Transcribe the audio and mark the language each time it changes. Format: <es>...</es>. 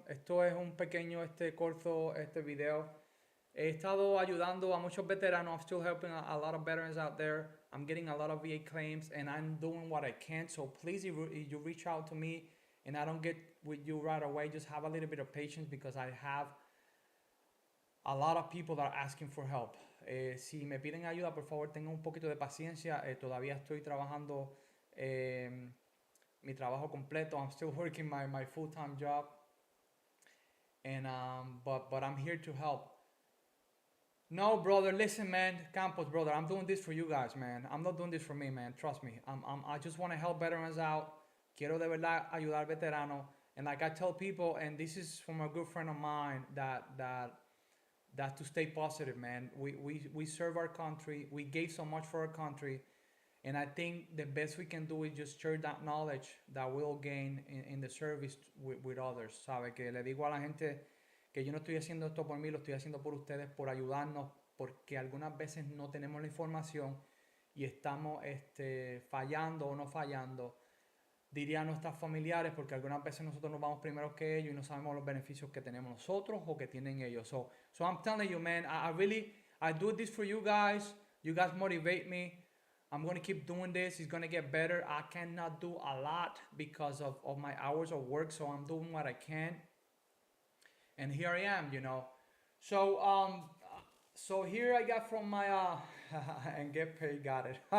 <es>Esto es un pequeño corto video. He estado ayudando a muchos veteranos.</es> <en>I'm still helping a lot of veterans out there. I'm getting a lot of VA claims, and I'm doing what I can. So please, if you reach out to me and I don't get with you right away, just have a little bit of patience, because I have a lot of people that are asking for help.</en> <es>Si me piden ayuda, por favor, tengan un poquito de paciencia. Todavía estoy trabajando mi trabajo completo.</es> <en>I'm still working my full-time job, and but I'm here to help. No, brother, listen, man, Campos, brother, I'm doing this for you guys, man. I'm not doing this for me, man. Trust me. I just want to help veterans out.</en> <es>Quiero de verdad ayudar veteranos.</es> <en>And like I tell people, and this is from a good friend of mine, that to stay positive, man. We serve our country. We gave so much for our country. And I think the best we can do is just share that knowledge that we'll gain in the service with others.</en> <es>¿Sabe? Que le digo a la gente que yo no estoy haciendo esto por mí, lo estoy haciendo por ustedes, por ayudarnos, porque algunas veces no tenemos la información y estamos fallando o no fallando, diría a nuestros familiares, porque algunas veces nosotros nos vamos primero que ellos y no sabemos los beneficios que tenemos nosotros o que tienen ellos.</es> <en>So I'm telling you, man, I do this for you guys. You guys motivate me. I'm going to keep doing this. It's going to get better. I cannot do a lot because of my hours of work, so I'm doing what I can. And here I am, you know. So here I got from my and get paid, got it.</en>